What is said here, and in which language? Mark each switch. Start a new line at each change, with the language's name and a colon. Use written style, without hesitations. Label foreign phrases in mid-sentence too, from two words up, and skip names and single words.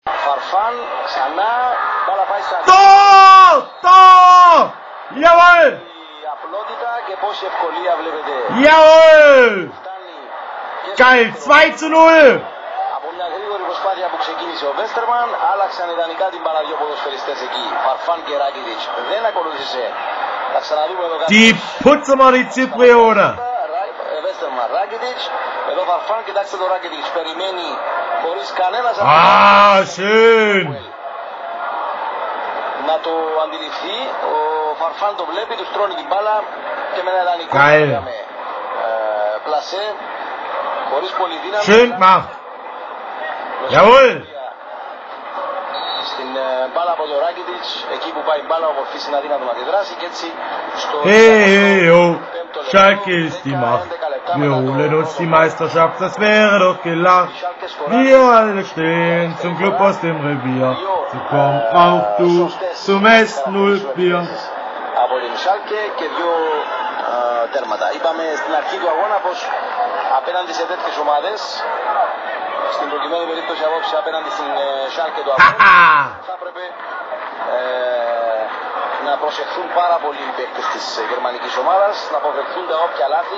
Greek: Φαρφάν, ξανά, μπάλα πάει στα...
German: Το! Jawohl!
Greek: Η απλότητα και πόση ευκολία βλέπετε.
German: Jawohl!
Greek: Φτάνει
German: Geil, 2 zu 0!
Greek: από μια γρήγορη προσπάθεια που ξεκίνησε ο Βέστερμαν, άλλαξαν ιδανικά την μπάλα δύο ποδοσφαιριστές εκεί. Φαρφάν και Ράκιτιτς. Δεν ακολούθησε. Θα ξαναδούμε εδώ κάτι.
German: Die putzen wir die Zyprioter!
Greek: Βέστερμαν, Ράκιτιτς. Εδώ Φαρφάν, κοιτάξτε το Ράκιτιτς. Περιμένει χωρίς κανένας
German: Ah, schön!
Greek: να το αντιληφθεί. Ο Φαρφάν το βλέπει, του τρώνει την μπάλα και με ένα ιδανικό πλασέ, χωρίς πολύ δύναμη.
German: Schön gemacht! Jawohl!
Greek: Στην μπάλα από το Ράκιτιτς, εκεί που πάει η μπάλα, ο Μορφής είναι αδύνατο να αντιδράσει και έτσι στο
German: Hey, oh, Schalke ist die Macht. Wir holen uns die Meisterschaft, das wäre doch gelacht. Wir alle stehen zum Club aus dem Revier. So komm auch du zum S04.
Greek: Από την Schalke και δύο τέρματα. Είπαμε στην αρχή του αγώνα πως απέναντι σε τέτοιες ομάδες, στην προκειμένη περίπτωση απόψε απέναντι στην Schalke του αγώνα, θα έπρεπε να προσεχθούν πάρα πολύ οι παίκτες της γερμανικής ομάδας, να αποφευχθούν τα όποια λάθη.